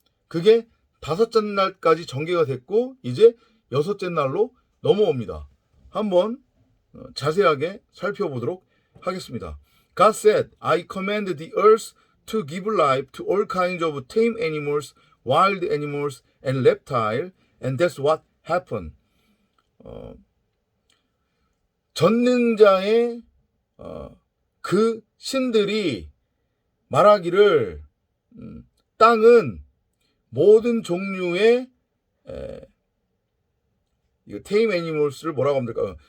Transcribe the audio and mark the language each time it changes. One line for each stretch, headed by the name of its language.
Korean: 그게 5째 날까지 전개가 됐고 이제 6째 날로 넘어옵니다. 한번 자세하게 살펴보도록 하겠습니다.
English: God said, I commanded the earth to give life to all kinds of tame animals, wild animals, and reptiles, and that's what happened.
Korean: 전능자의 그 신들이 말하기를 땅은 모든 종류의 테임 애니멀스를 뭐라고 하면 될까?